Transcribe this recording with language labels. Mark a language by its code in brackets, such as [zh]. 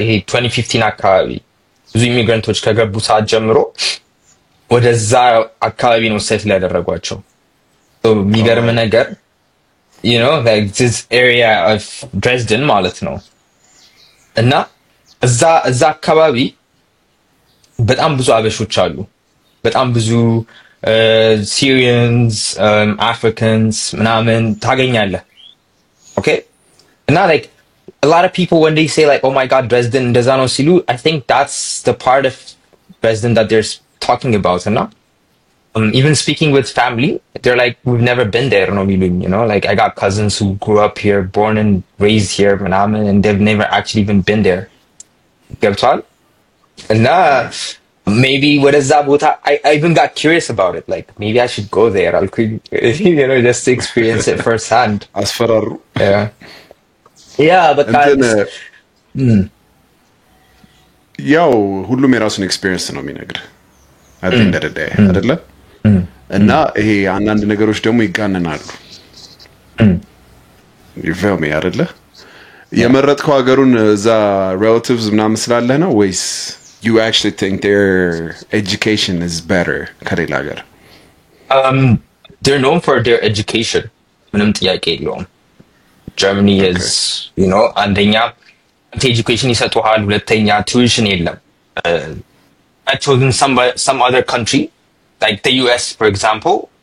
[am] 2015 አካባቢ ብዙ ኢሚግራንቶች ከገቡ ሰዓት ጀምሮ ወደዛ አካባቢ ነው ሴትል ያደረጓቸው። so የሚገርም ነገር, [en] you know, like this area of Dresden [am] ማለት ነው እና እዛ አካባቢ በጣም ብዙ አበሾች አሉ፣ በጣም ብዙ Syrians, Africans ምናምን ታገኛለህ። [en] okay? እና like a lot of people when they say like, oh my God, Dresden [am] እንደዛ ነው ሲሉ, [en] I think that's the part of Dresden that they're talking about, and even speaking with family, they're like, we've never been there, no [am] የሚሉኝ, [en] you know, like I got cousins who grew up here, born and raised here ምናምን, and they've never actually even been there. [am] ገብቷል? [en] እና maybe [am] ወደዛ ቦታ [en] I even got curious about it, like maybe I should go there, you know, just to experience it firsthand. [am] አስፈራሩ [en] yeah but [am] ያው ሁሉም የራሱን ኤክስፒሪየንስ ነው የሚነግርህ [en] at the end of the day [am] አይደለ? እና ይሄ አንዳንድ ነገሮች ደግሞ ይጋነናሉ። [en] you feel me [am] አይደለ? የመረጥከው ሀገሩን እዛ relatives ምናምን ስላለህ ነው ወይስ [en] you actually think their education is better [am] ከሌላ ሀገር? [en] they're known for their education, [am] ምንም ጥያቄ የለውም። [en] Germany is, you know, አንደኛ education [am] ይሰጡሃል፣ ሁለተኛ [en] tuition የለም። I chosen some other country like the US, for example,